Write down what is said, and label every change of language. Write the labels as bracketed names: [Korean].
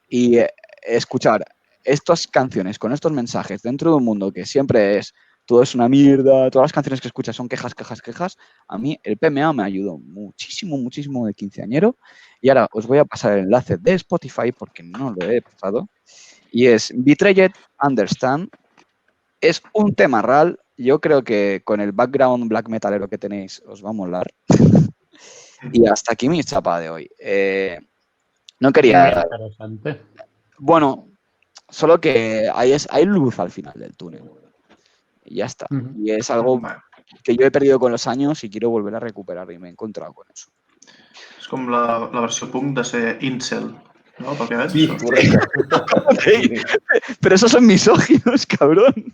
[Spanish] Y escuchar estas canciones con estos mensajes dentro de un mundo que siempre todo es una mierda, todas las canciones que escuchas son quejas, a mí el PMA me ayudó muchísimo de quinceañero y ahora os voy a pasar el enlace de Spotify porque no lo he pasado y es Betrayed Understand, es un tema real, yo creo que con el background black metalero que tenéis os va a molar y hasta aquí mi chapa de hoy. No quería... Interesante. Bueno, solo que hay luz al final del túnel. Y ya está. Y es algo que yo he perdido con los años y quiero volver a recuperar y me he encontrado con eso. [Catalan] És com la versió punk de ser incel, ¿no? Perquè veig [Spanish] Sí, [Catalan] això. [Spanish] correcte. Pero esos son misóginos, cabrón.